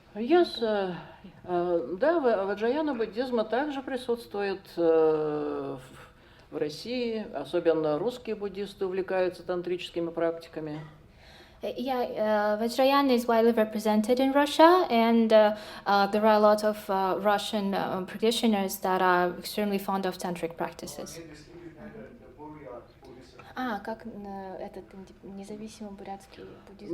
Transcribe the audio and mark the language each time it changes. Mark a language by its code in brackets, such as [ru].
[ru] Yes, да, ваджраяна буддизма также присутствует в России, особенно русские буддисты увлекаются тантрическими практиками. [en] Yeah, Vajrayana is widely represented in Russia, and there are a lot of Russian practitioners that are extremely fond of tantric practices. [ru] Как этот независимый бурятский буддизм?